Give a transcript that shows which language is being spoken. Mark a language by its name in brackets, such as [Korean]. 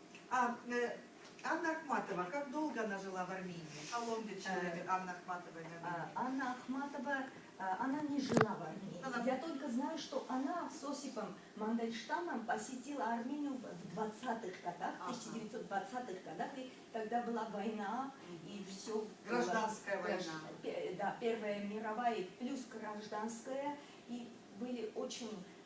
[Russian] Анна Ахматова, как долго она жила в Армении? [English] How long did she live in Анна Ахматова in Armenia? [Russian] Анна Ахматова, она не жила в Армении. Я только знаю, что она с Осипом Мандельштамом посетила Армению в 20-х годах, 1920-х годах, и тогда была война, и все. Гражданская война. Да, Первая мировая плюс гражданская, и были очень